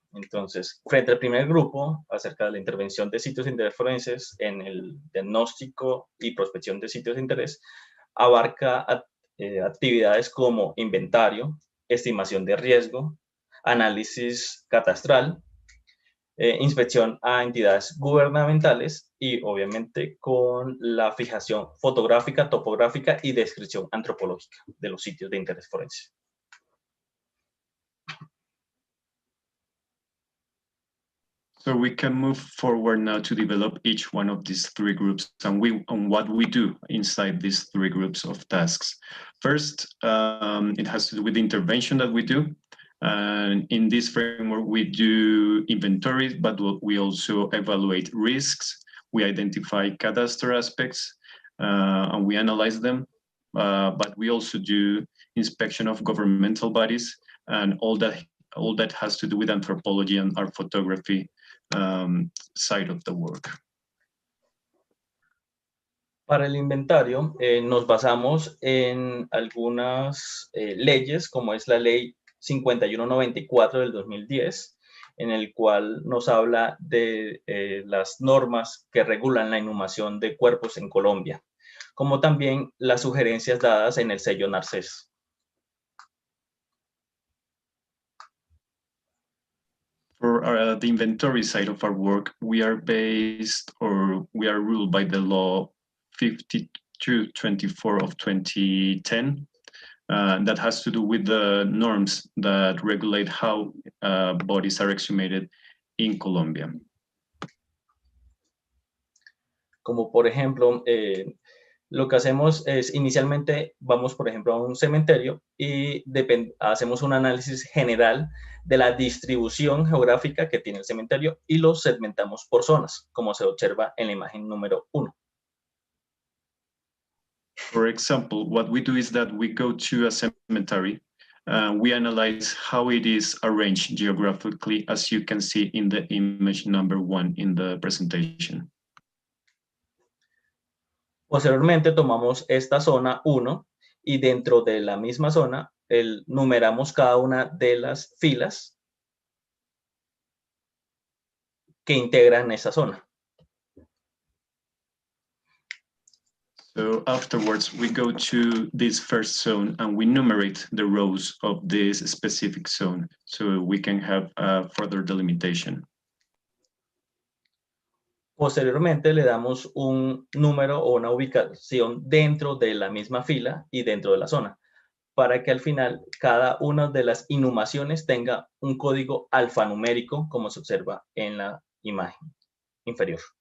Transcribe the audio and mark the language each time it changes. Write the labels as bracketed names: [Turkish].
[Spanish] Entonces, frente al primer grupo, acerca de la intervención de sitios de interés forenses en el diagnóstico y prospección de sitios de interés, abarca actividades como inventario, estimación de riesgo, análisis catastral, inspección a entidades gubernamentales y obviamente con la fijación fotográfica, topográfica y descripción antropológica de los sitios de interés forense. [English] So we can move forward now to develop each one of these three groups and what we do inside these three groups of tasks. First, it has to do with the intervention that we do. And in this framework, we do inventory, but we also evaluate risks. We identify cadastre aspects and we analyze them. But we also do inspection of governmental bodies and all that has to do with anthropology and art photography side of the work. [Spanish] Para el inventario, nos basamos en algunas leyes, como es la ley 5194 del 2010, en el cual nos habla de las normas que regulan la inhumación de cuerpos en Colombia, como también las sugerencias dadas en el sello Narcés. [English] For the inventory side of our work, we are ruled by the law 5224 of 2010. That has to do with the norms that regulate how bodies are exhumated in Colombia. [Spanish] Como por ejemplo, lo que hacemos es inicialmente vamos, por ejemplo, a un cementerio y hacemos un análisis general de la distribución geográfica que tiene el cementerio y lo segmentamos por zonas, como se observa en la imagen número 1. [English] For example, what we do is that we go to a cemetery, we analyze how it is arranged geographically, as you can see in the image number 1 in the presentation. [Spanish] Posteriormente tomamos esta zona 1 y dentro de la misma zona numeramos cada una de las filas que integran esa zona. [English] So afterwards, we go to this first zone and we numerate the rows of this specific zone so we can have further delimitation. [Spanish] Posteriormente le damos un número o una ubicación dentro de la misma fila y dentro de la zona, para que al final cada una de las inhumaciones tenga un código alfanumérico, como se observa en la imagen inferior.